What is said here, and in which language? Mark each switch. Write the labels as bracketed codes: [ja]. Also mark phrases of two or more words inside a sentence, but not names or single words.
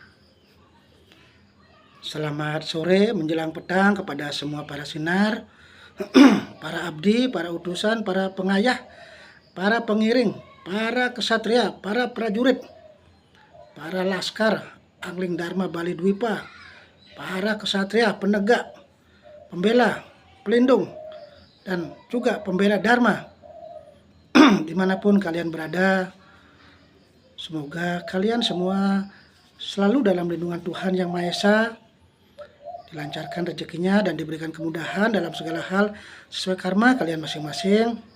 [id] Selamat sore menjelang petang kepada semua para sinar, para abdi, para utusan, para pengayah, para pengiring, para kesatria, para prajurit, para laskar Angling Dharma Bali Dwipa, para kesatria penegak, pembela, pelindung, dan juga pembela Dharma. Dimanapun kalian berada, semoga kalian semua selalu dalam lindungan Tuhan Yang Maha Esa, dilancarkan rezekinya dan diberikan kemudahan dalam segala hal sesuai karma kalian masing-masing.